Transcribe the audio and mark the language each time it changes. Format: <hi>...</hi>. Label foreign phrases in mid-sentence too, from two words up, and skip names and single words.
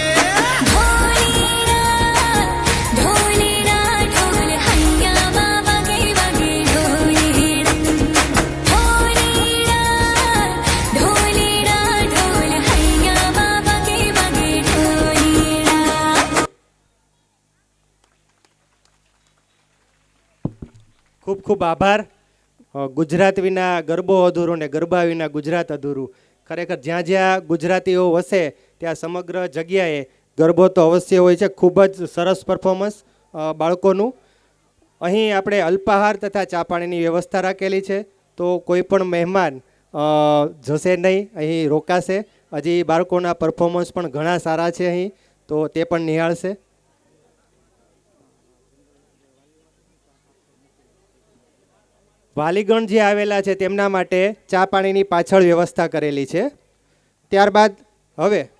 <gu>ઢોલીના ઢોલ હૈયા બાબા કે બાગે ઢોલીના ઢોલીના ઢોલ હૈયા બાબા કે બાગે ઢોલીના ખૂબ ખૂબ આભાર ગુજરાત વિના ગરબો અધૂરો ને ગરબા વિના ગુજરાત અધૂરું ખરેખર જ્યાં જ્યાં ગુજરાતીઓ વસે ત્યાં સમગ્ર જગ્યાએ ગરબો તો અવશ્ય હોય છે ખૂબ જ સરસ પરફોર્મન્સ બાળકોનું અહીં આપણે અલ્પાહાર તથા ચા પાણીની વ્યવસ્થા રાખેલી છે તો કોઈ પણ મહેમાન જશે નહીં અહીં રોકાશે હજી બાળકોના પરફોર્મન્સ પણ ઘણા સારા છે અહીં તો તે પણ નિહાળશે વાલીગણ જે આવેલા છે તેમના માટે ચા પાણીની પાછળ વ્યવસ્થા કરેલી છે ત્યારબાદ હવે</gu>